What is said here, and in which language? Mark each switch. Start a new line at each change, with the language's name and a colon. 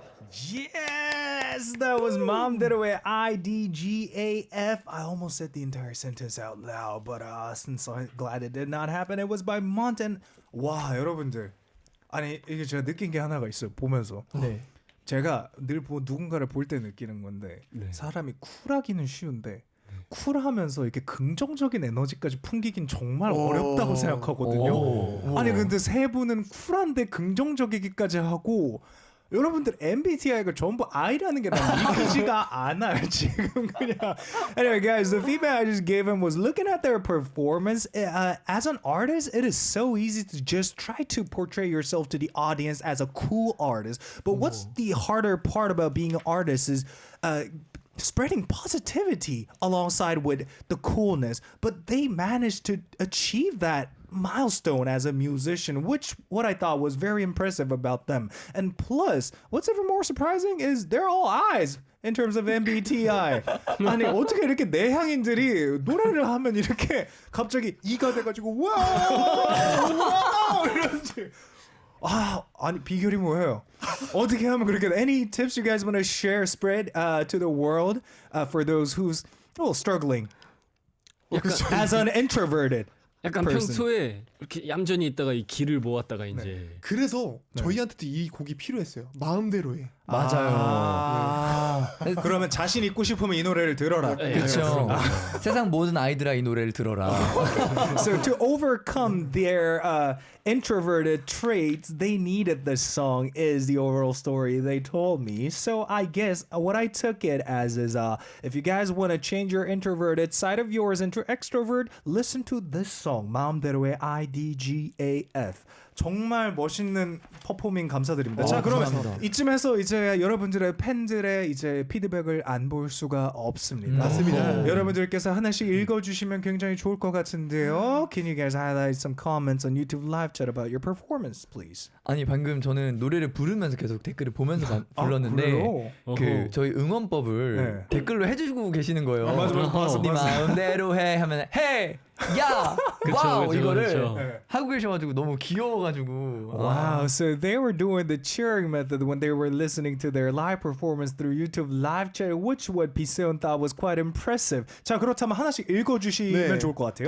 English: Yes, that was 맘대로 의 IDGAF. I almost said the entire sentence out loud, but since I'm glad it did not happen, it was by Mont.
Korean: And 와, 여러분들, 아니 이게 제가 느낀 게 하나가 있어요. 보면서 제가 늘 누군가를 볼 때 느끼는 건데 사람이 쿨하기는 쉬운데 쿨하면서 이렇게 긍정적인 에너지까지 풍기긴 정말 어렵다고 생각하거든요. 아니 근데 세 분은 쿨한데 긍정적이기까지 하고 여러분들 MBTI가 전부 I라는 게 난 믿기지가 않아요 지금 그냥.
English: Anyway, guys, the feedback I just gave him was looking at their performance. As an artist, it is so easy to just try to portray yourself to the audience as a cool artist. But what's the harder part about being an artist is spreading positivity alongside with the coolness. But they managed to achieve that milestone as a musician, which what I thought was very impressive about them. And plus, what's even more surprising is they're all eyes in terms of MBTI.
Korean: 아니 어떻게 이렇게 내향인들이 노래를 하면 이렇게 갑자기 이가 돼가지고 와우 이러지. 아니 비결이 뭐예요? 어떻게 하면 그렇게?
English: Any tips you guys want to share, spread to the world for those who's struggling as an introverted?
Korean: 약간
English: person.
Korean: 평소에 이렇게 얌전히 있다가 이 기를 모았다가 이제 그래서 저희한테도 이 곡이 필요했어요. 마음대로의. 맞아요. 그러면 자신 있고 싶으면 이 노래를 들어라. 그렇죠. 세상 모든 아이들아 이 노래를 들어라.
English: So to overcome their introverted traits, they needed this song is the overall story they told me. So I guess what I took it as is if you guys want to change your introverted side of yours into extrovert, listen to this song.
Korean: 마음대로의 IDGAF. 정말 멋있는 퍼포밍 감사드립니다. 자, 그러면 감사합니다. 이쯤에서 이제 여러분들의 팬들의 이제 피드백을 안 볼 수가 없습니다. 맞습니다. 여러분들께서 하나씩 읽어주시면 굉장히 좋을 것 같은데요.
English: Can you guys highlight some comments on YouTube live chat about your performance, please?
Korean: 아니 방금 저는 노래를 부르면서 계속 댓글을 보면서 불렀는데 그래요? 그 저희 응원법을 네. 댓글로 해주고 계시는 거예요. 맞아, 봤어. 네 마음대로 해 하면 해, 야, 와우 그쵸, 이거를 그쵸. 하고 계셔가지고 너무 귀여워가지고.
English: Wow, so they were doing the cheering method when they were listening to their live performance through YouTube live chat, which what 비세온 thought was quite impressive.
Korean: 자, 그렇다면 하나씩 읽어주시면 좋을 것 같아요.